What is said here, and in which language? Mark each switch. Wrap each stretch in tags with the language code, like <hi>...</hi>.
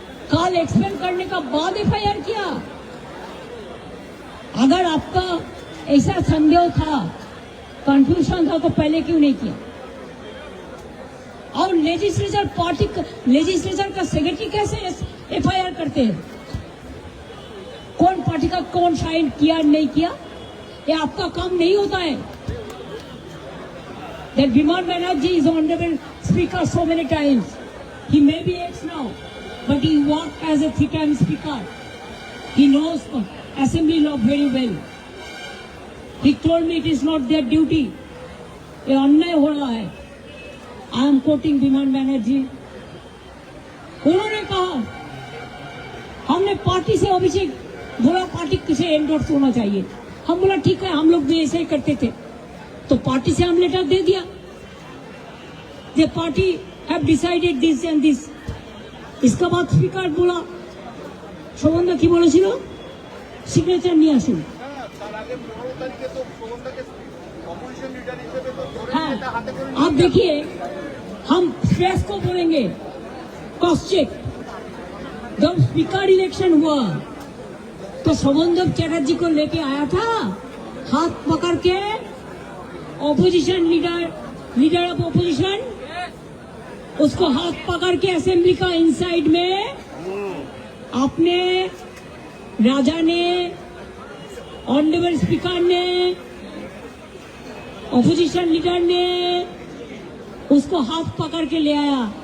<hi>कल एक्सप्लेन करने का बाद एफआईआर किया। अगर आपका ऐसा संदेह था, कंफ्यूजन था, तो पहले क्यों नहीं किया? और लेजिस्लेचर का सेक्रेटरी कैसे एफआईआर करते हैं? कौन पार्टी का कौन साइन किया नहीं किया, ये आपका काम नहीं होता है।</hi> <en>That Biman Banerjee is honorable speaker so many times. He may be ex now, but he worked as a three-time speaker. He knows assembly law very well. He told me it is not their duty.</en> <hi>ये अन्याय हो रहा है।</hi> <en>I am quoting Biman Banerjee.</en> <hi>उन्होंने कहा हमने party से अभिषेक बोला पार्टी किसे एंडोर्स होना चाहिए। हम बोला ठीक है, हम लोग भी ऐसे ही करते थे, तो पार्टी से हम लेटर दे दिया।</hi> <en>The party have decided this and this.</en> <hi>इसका बाद स्पीकर बोला</hi> <bn>শোভনদা কি বলেছিল, সিগনেচার নিয়ে আসুন। তার আগে 15 তারিখে তো শোভনদাকে অপোজিশন লিডার হিসেবে তো ধরে</bn> <hi>हाँ,</hi> <bn>এটা হাতে করে</bn> <hi>आप देखिए हम प्रेस को बोलेंगे क्रॉस चेक। जब स्पीकर इलेक्शन हुआ तो शोभनदेव चैटर्जी को लेके आया था, हाथ पकड़ के ऑपोजिशन लीडर ऑफ ऑपोजिशन, उसको हाथ पकड़ के असेंबली का इनसाइड में आपने, राजा ने, ऑनरेबल स्पीकर ने, ऑपोजिशन लीडर ने उसको हाथ पकड़ के ले आया।</hi>